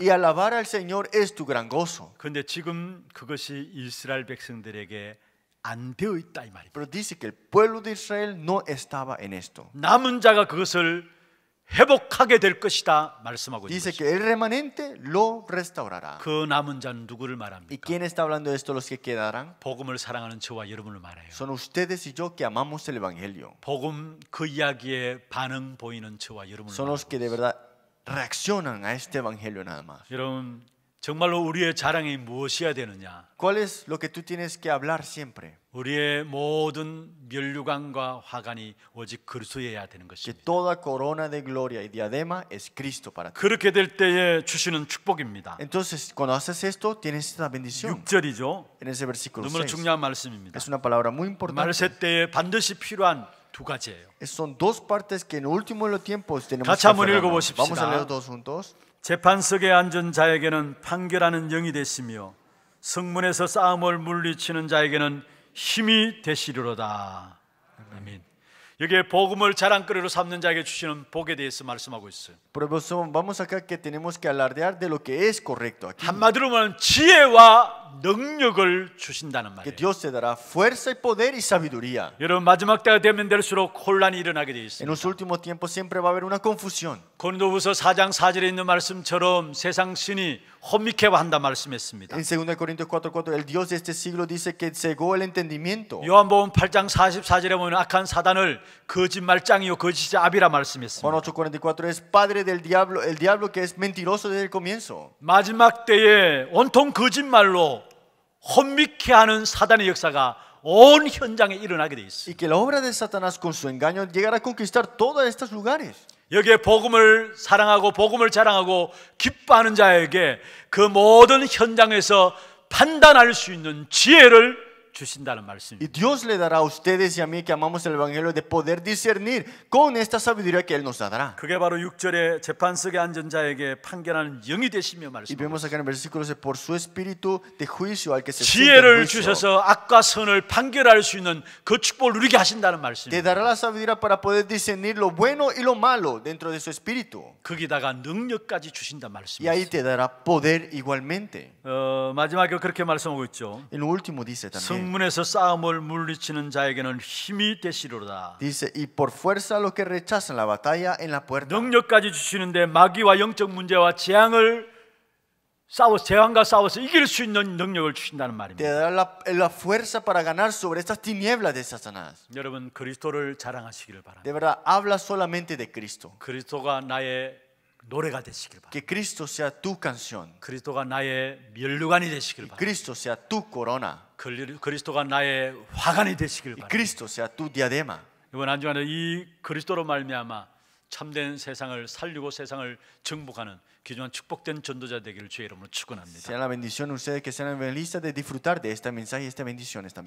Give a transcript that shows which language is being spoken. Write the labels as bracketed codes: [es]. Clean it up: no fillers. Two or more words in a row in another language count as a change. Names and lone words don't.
[es] Y alabar al Señor es tu gran gozo. [ko] 그런데 지금 그것이 이스라엘 백성들에게 안 되어 있다 이 말입니다. [es] Pero dice que el pueblo de Israel no estaba en esto. [ko] 남은 자가 그것을 회복하게 될 것이다 말씀하고 있는 [es] Dice [ko] 것입니다. [es] que el remanente lo restaurará. [ko] 그 남은 자는 누구를 [es] ¿Y [ko] 말합니까? [es] quién está hablando de esto? Los que quedarán. [ko] 복음을 사랑하는 저와 여러분을 말해요. [es] Son ustedes y yo que amamos el Evangelio. [ko] 복음 그 이야기에 반응 보이는 저와 여러분을 [es] Son los [ko] 말하고 [es] que de verdad reaccionan a este Evangelio nada más. [ko] 여러분 정말로 우리의 자랑이 무엇이어야 되느냐? [es] ¿Cuál es lo que tú tienes que hablar siempre? [ko] 우리의 모든 면류관과 화관이 오직 그리스도여야 되는 [es] Que [ko] 것입니다. [es] toda corona de gloria y diadema es Cristo para ti. [ko] 그렇게 될 때에 주시는 축복입니다. [es] Entonces, cuando haces esto, tienes esta bendición. [ko] 6절이죠. [es] En ese versículo [ko] 너무나 6. 중요한 말씀입니다. [es] Es una palabra muy importante. [ko] 말세 때에 반드시 필요한 두 가지예요. [es] Son dos partes que en el último de los tiempos tenemos [ko] 같이 [es] que [ko] 한번 [es] aferrarnos. [ko] 읽어보십시다. [es] Vamos a leer todos juntos. [ko] 재판석에 앉은 자에게는 판결하는 영이 되시며 성문에서 싸움을 물리치는 자에게는 힘이 되시리로다. 아멘. 여기에 복음을 자랑거리로 삼는 자에게 주시는 복에 대해서 말씀하고 있어요. [es] Pero vamos acá que tenemos que alardear de lo que es correcto aquí. [ko] 한마디로 말하면 지혜와 능력을 주신다는 [es] Que [ko] 말이에요. [es] Dios te dará fuerza y poder y sabiduría. [ko] 여러분 마지막 때가 되면 될수록 혼란이 일어나게 되어 [es] En [ko] 있습니다. [es] los últimos tiempos siempre va a haber una confusión. [ko] 고린도후서 4장 4절에 있는 말씀처럼 세상 신이 혼미케 한다 말씀했습니다. [es] En 2 Corintios 4:4 el Dios de este siglo dice que cegó el entendimiento. [ko] 요한복음 8장 44절에 보면 악한 사단을 거짓말장이요 거짓의 아비라 Juan 말씀했습니다. [es] 8:44 es padre del diablo, el diablo que es mentiroso desde el comienzo. [ko] 마지막 때에 온통 거짓말로 혼미케 하는 사단의 역사가 온 현장에 일어나게 돼 있어요. [es] Y que la obra de Satanás con su engaño llegará a conquistar todos estos lugares. [ko] 여기에 복음을 사랑하고 복음을 자랑하고 기뻐하는 자에게 그 모든 현장에서 판단할 수 있는 지혜를 주신다는 [es] Y [ko] 말씀입니다. [es] Dios le dará a ustedes y a mí que amamos el Evangelio de poder discernir con esta sabiduría que Él nos dará. [ko] 그게 바로 6절에 재판석에 앉은 자에게 판결하는 영이 되시며 [es] Y [ko] 말씀합니다. [es] vemos acá en el versículo dice, por su espíritu de juicio al que se siente en [ko] 지혜를 [es] juicio, [ko] 주셔서 악과 선을 판결할 수 있는 그 축복을 누리게 하신다는 [es] te [ko] 말씀입니다. [es] dará la sabiduría para poder discernir lo bueno y lo malo dentro de su espíritu. [ko] 거기다가 능력까지 주신다는 [es] Y ahí [ko] 말씀입니다. [es] te dará poder igualmente. [ko] 마지막에 그렇게 말씀하고 있죠. [es] En lo último dice también, [ko] 성문에서 싸움을 물리치는 자에게는 힘이 되시리로다. [es] dice, y por fuerza a los que rechazan la batalla en la puerta. [ko] 능력까지 주시는데 마귀와 영적 문제와 재앙과 싸워서 이길 수 있는 능력을 주신다는 [es] Te [ko] 말입니다. [es] dará la fuerza para ganar sobre estas tinieblas de Satanás. [ko] 여러분 그리스도를 자랑하시기를 바랍니다. [es] De verdad, habla solamente de Cristo. [ko] 그리스도가 나의 노래가 되시길 바랍니다. [es] Que Cristo sea tu canción. [ko] 그리스도가 나의 면류관이 되시길 [es] Y [ko] 바랍니다. [es] Cristo sea tu corona. [ko] 그리스도가 나의 화관이 되시길 [es] Y [ko] 바랍니다. [es] Cristo sea tu diadema. [ko] 이번 한 주간에 이 그리스도로 말미암아 참된 세상을 살리고 세상을 정복하는 귀중한 축복된 전도자 되기를 주의 이름으로 축원합니다. [es] Sea la bendición ustedes que sean evangelistas de disfrutar de este mensaje y estas bendiciones también.